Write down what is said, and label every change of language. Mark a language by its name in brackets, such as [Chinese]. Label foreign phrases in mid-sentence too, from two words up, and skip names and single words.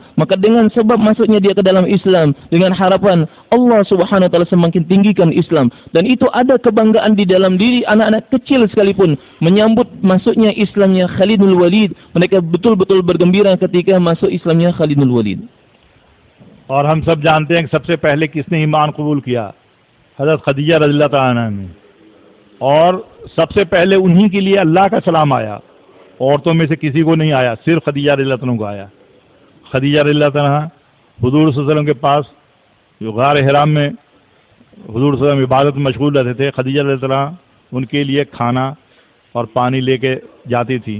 [Indonesian] Maka dengan sebab masuknya dia ke dalam Islam, dengan harapan Allah [Arabic] سبحانه وتعالى [Indonesian] semakin tinggikan Islam, dan itu ada kebanggaan di dalam diri anak-anak kecil sekalipun menyambut masuknya Islamnya Khalid bin Walid. Mereka betul-betul bergembira ketika masuk Islamnya Khalid bin Walid. [Hindi] और हम सब जानते हैं कि सबसे पहले किसने ईमान कबूल किया? हज़रत खदीजा [Arabic] رضي الله عنها [Hindi] ने। और सबसे पहले उन्हीं के लिए अल्लाह का सलाम आया, औरतों में से किसी को नहीं आया, सिर्फ खदीजा [Arabic] رضي الله عنها [Hindi] को आया। खदीजा [Arabic] رضي الله عنها [Hindi] हुज़ूर [Arabic] صلى الله عليه وسلم [Hindi] के पास जो गार हिराम में हुज़ूर [Arabic] صلى الله عليه وسلم [Hindi] इबादत में मशगूल रहते थे, खदीजा [Arabic] رضي الله عنها [Hindi] उनके लिए खाना और पानी लेके जाती थी।